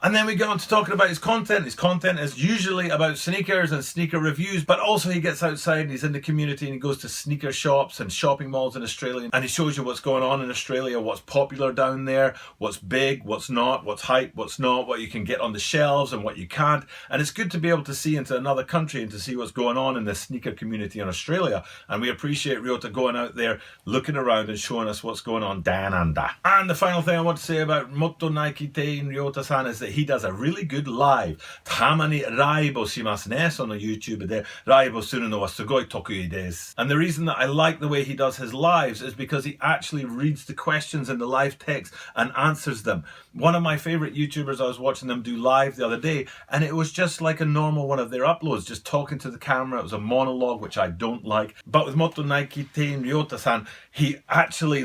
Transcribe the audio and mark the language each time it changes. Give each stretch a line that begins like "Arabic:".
English: And then we get on to talking about his content. His content is usually about sneakers and sneaker reviews, but also he gets outside and he's in the community and he goes to sneaker shops and shopping malls in Australia, and he shows you what's going on in Australia, what's popular down there, what's big, what's not, what's hype, what's not, what you can get on the shelves and what you can't. And it's good to be able to see into another country and to see what's going on in the sneaker community in Australia, and we appreciate Ryota going out there, looking around and showing us what's going on down under. And the final thing I want to say about Moto Nike Tein Ryota-san is that he does a really good live.
Japanese: たまにライブをしますね。その YouTube でライブをするのはすごい得意です。
English: And the reason that I like the way he does his lives is because he actually reads the questions in the live text and answers them. One of my favorite YouTubers, I was watching them do live the other day, and it was just like a normal one of their uploads, just talking to the camera. It was a monologue, which I don't like. But with Moto Nike Tein Ryota-san, he actually